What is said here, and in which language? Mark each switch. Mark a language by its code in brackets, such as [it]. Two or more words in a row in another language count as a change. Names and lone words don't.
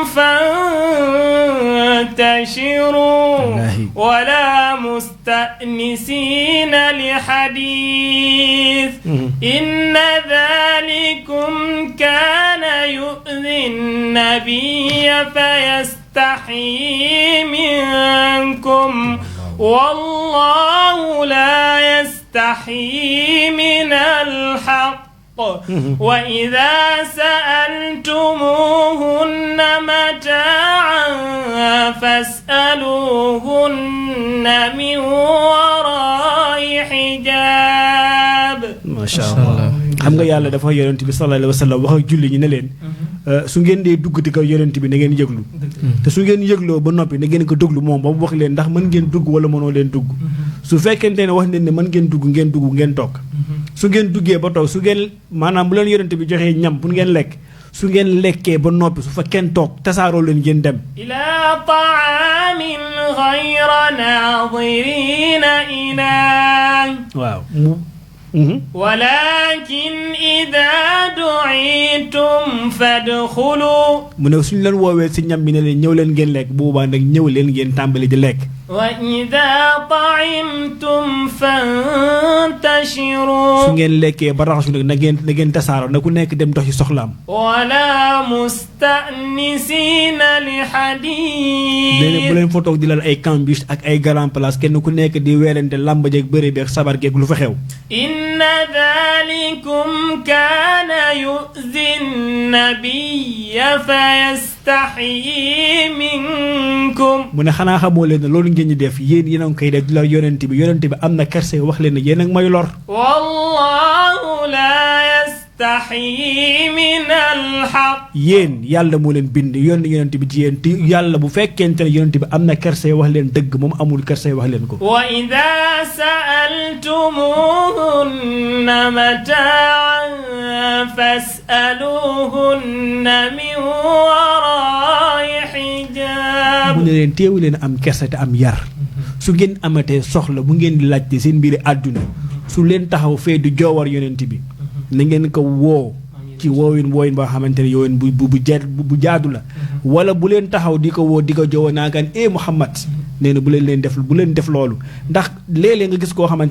[ar] فانتشروا ولا مستأنسين لحديث إن ذلكم كان يؤذي النبي فيستحيي منكم والله لا يستحيي من الحق وإذا سألتموهن متاعا فاسألوهن من وراء حجاب ما شاء الله [wo] xam nga yàlla dafa yonent bi [ar] صلى الله عليه وسلم [wo] wax ak julli ñi ne leen su ngeen dee dugg di ko yonent bi na ngeen yëglu te su ngeen yëgloo ba noppi na ngeen ko déglu moom ba mu wax leen ndax mën ngeen dugg wala mënoo leen dugg su fekkente ne wax leen ne mën ngeen dugg ngeen toog su ngeen duggee ba toog su ngeen maanaam bu leen yonent bi joxee ñam pour ngeen lekk su ngeen lekkee ba noppi su fa kenn toog tasaaroo leen ngeen dem [ar] إلى طعام غير ناظرين إناه [wo] waaw [ar] ولكن إذا دعيتم فادخلوا [wo] mu ne suñu leen woowee si ñam bi ne leen ñëw leen ngeen lekk bu boobaa nag ñëw leen ngeen tàmbali di lekk [ar] وإذا طعمتم فانتشروا [wo] su ngeen lekkee ba raxasu nag na ngeen tasaaroo na ku nekk dem dox ci soxlaam [ar] ولا مستأنسين لحديث [wo] nee na bu leen fa toog di lal ay cambus ak ay [fr] grand place [wo] kenn ku nekk di weerante làmb jeeg bëre beeg sabar geeg lu fa xew [ar] إن ذلكم كان يؤذي النبي فيستحيي منكم [wo] mu ne xanaa xamoo leen ne loolu ngeen ñi def yéen a ngi koy def di la yonent bi am na kerse wax leen ne yéen a ngi may lor [ar] والله لا يستحيي من الحق [wo] yéen yàlla moo leen bind yonent bi ci yéen te yàlla bu fekkente ne yonent bi am na kerse wax leen dëgg moom amul kerse wax leen ko [ar] وإذا سألتموهن متاعا فاسألوهن من وراء حجاب [wo] mu ne leen teewu leen am kerse te am yar su ngeen amatee soxla bu ngeen di laajte seen mbiri àdduna su leen taxaw fee di joowar yonent bi na ngeen ko woo ci wooyin boo xamante ne yooyin bu jaadu la wala bu leen taxaw di ko woo di ko joowoo naakaan Muhammad nee na bu leen def loolu ndax léeg-léeg nga gis koo xamante